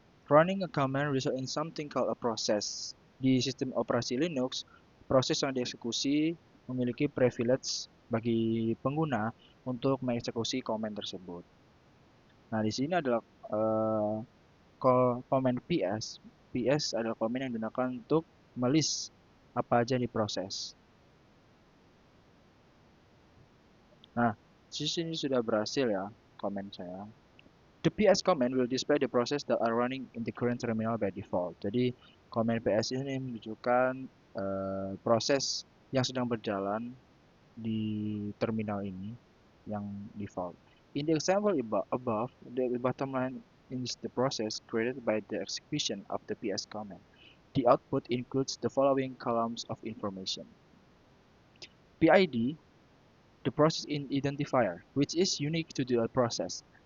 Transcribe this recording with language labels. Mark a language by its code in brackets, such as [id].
[en] Running a command result in something called a process. [id] Di sistem operasi Linux, proses yang dieksekusi memiliki privilege bagi pengguna untuk mengeksekusi komen tersebut. Nah, di sini adalah komen PS. PS adalah komen yang digunakan untuk melist apa aja yang diproses. Nah, di sini sudah berhasil ya komen saya. [en] The PS command will display the process that are running in the current terminal by default. [id] Jadi, komen PS ini menunjukkan proses yang sedang berjalan di terminal ini yang default. [en] In the example above, the bottom line is the process created by the execution of the PS command. The output includes the following columns of information. PID, the process identifier, which is unique to the process.